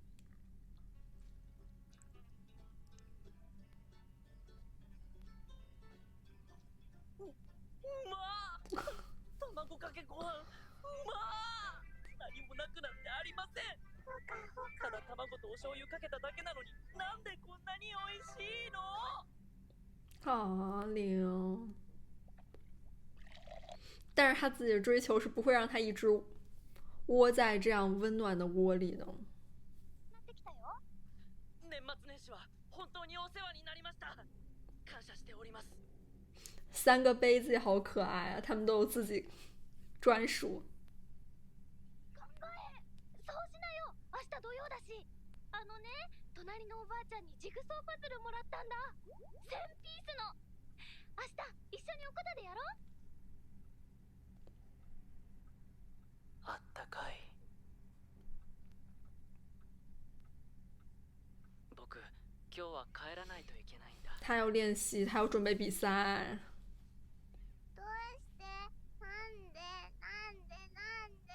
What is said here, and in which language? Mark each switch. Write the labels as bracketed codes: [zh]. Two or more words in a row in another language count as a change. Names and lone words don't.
[ja] うまー卵かけご飯うまー。何もなくなんてありません。ただ卵とお醤油かけただけなのに、なんでこんなに美味しいの？ [zh] 好灵。但是他自己的追求是不会让他一直窝在这样温暖的窝里的。 [ja] 年末年始は本当にお世話になりました。感謝しております。 [zh] 3 个杯子也好可爱啊，他们都有自己专属。 [ja] そうしなよ。明日土曜だし。隣のおばあちゃんにジグソーパズルもらったんだ。1000ピースの。明日一緒におこたでやろう。あったかい。僕、今日は帰らないといけないんだ。 [zh] 他要练习，他要准备比赛。 [ja] どうして？なんで？